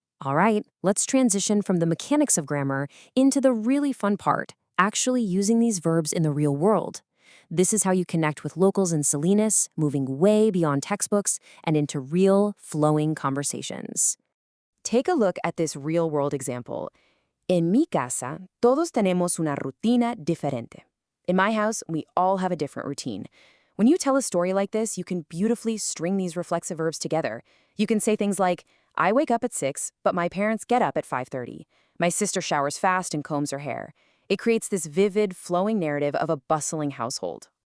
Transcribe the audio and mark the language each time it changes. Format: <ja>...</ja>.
<en>All right, let's transition from the mechanics of grammar into the really fun part, actually using these verbs in the real world. This is how you connect with locals in Salinas, moving way beyond textbooks and into real, flowing conversations. Take a look at this real-world example.</en> <es>En mi casa, todos tenemos una rutina diferente.</es> <en>In my house, we all have a different routine. When you tell a story like this, you can beautifully string these reflexive verbs together. You can say things like, I wake up at 6, but my parents get up at 5:30. My sister showers fast and combs her hair. It creates this vivid, flowing narrative of a bustling household.</en>